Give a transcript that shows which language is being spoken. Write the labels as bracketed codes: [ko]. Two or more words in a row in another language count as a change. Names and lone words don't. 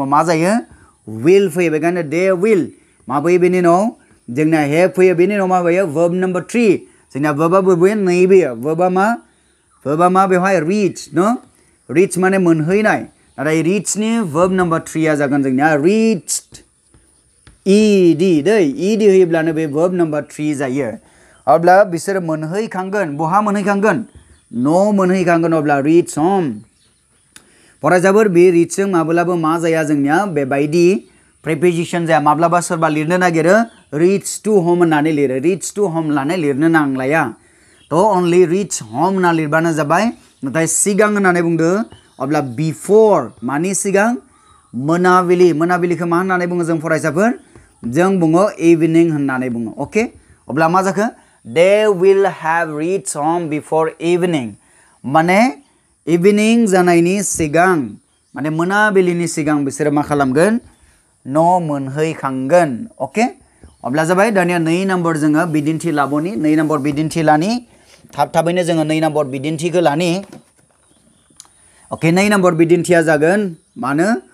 [brx] मा जायो विल फैयो बेखायनो दे विल मा फैयो बेनि उनाव जोंना हेभ फैयो बेनि उनाव मा फैयो [en] verb number 3 [brx] जोंना वर्बआ बबे नैबेयो वर्बआ मा बेवहाय रिच माने मोनहैनाय नाथाय रिचनि [en] verb number 3 [brx] आ जागोन जोंनिया [en] reached ed [brx] दै इडि होयोब्लानो बे वर्ब नम्बर 3 जायो अब्ला बिसोर मोनहैखांगोन बहा मोनहैखांगोन न' मोनहैखांगोन अब्ला [en] reach home [brx] फरायसाफोर बे reachजों माब्लाबा मा जाया जोंनिया बेबायदि preposition जाया माब्लाबा सोरबा लिरनो नागिरो [en] reach to home [brx] होननानै लिरो [en] reach to [brx] home लानानै लिरनो नांलाया तो [en] only reach home [brx] होनना लिरबानो जाबाय नाथाय सिगां होननानै बुंदो अब्ला before मानि सिगां मोनाबिलि मोनाबिलिखौ मा होननानै बुङो जों फरायसाफोर जों बुङो evening होननानै बुङो ओके अब्ला मा जाखो [en] they will have reached home before evening [brx] माने evening जानायनि सिगां माने मोनाबिलिनि सिगां बिसोर मा खालामगोन न' मोनहैखांगोन ओके अब्ला जाबाय दानिया 2 नम्बर जोङो बिदिन्थि लाबोनि 2 नम्बर बिदिन्थि लानि थाबैनो जोङो 2 नम्बर बिदिन्थिखौ लानि ओके 2 नम्बर बिदिन्थिया जागोन मानो